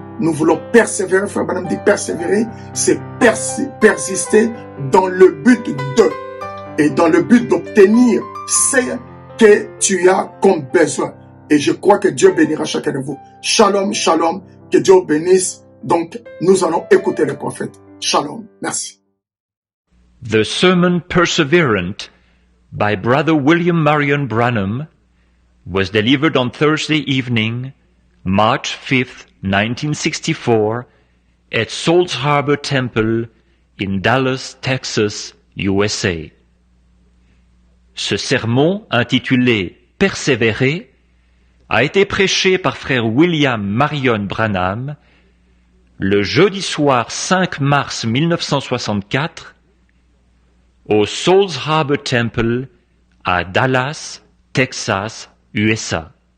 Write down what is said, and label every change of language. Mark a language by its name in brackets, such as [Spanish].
[French] Nous voulons persévérer. Frère Branham dit persévérer, c'est persister dans le but de et dans le but d'obtenir ce que tu as comme besoin. Et je crois que Dieu bénira chacun de vous. Shalom, shalom. Que Dieu vous bénisse. Donc, nous allons écouter le prophète. Shalom. Merci. [English] The sermon Perseverant by Brother William Marion Branham was delivered on Thursday evening, March 5th, 1964, at Souls Harbor Temple in Dallas, Texas, USA. [French] Ce sermon, intitulé « Persévérer », a été prêché par frère William Marion Branham le jeudi soir 5 mars 1964 au Souls Harbor Temple à Dallas, Texas, USA.